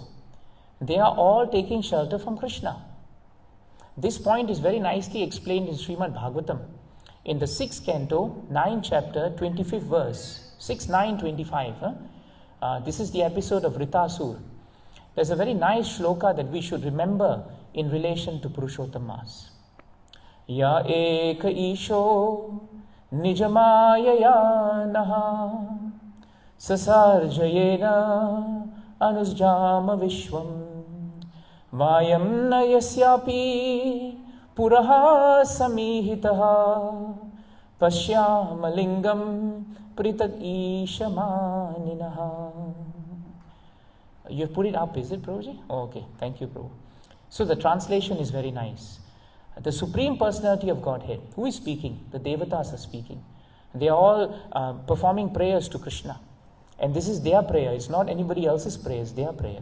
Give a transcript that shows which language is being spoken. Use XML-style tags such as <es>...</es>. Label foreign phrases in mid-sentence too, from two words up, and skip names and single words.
<en>They are all taking shelter from Krishna. This point is very nicely explained in Srimad Bhagavatam. In the 6th canto, 9th chapter, 25th verse, 6, 9, 25. This is the episode of Ritasur. There's a very nice shloka that we should remember in relation to Purushottama.</en> <sa>Ya eka isho nijamaya naha sasarjayena anusjama vishwam vayam na yasyapi puraha samihitaha Pashyamalingam pritad ishamaninaha.</sa> <en>You have put it up, is it, Prabhuji? Oh, okay, thank you, Prabhu. So the translation is very nice. The Supreme Personality of Godhead, who is speaking? The Devatas are speaking. They are all performing prayers to Krishna. And this is their prayer, it's not anybody else's prayer, it's their prayer.</en>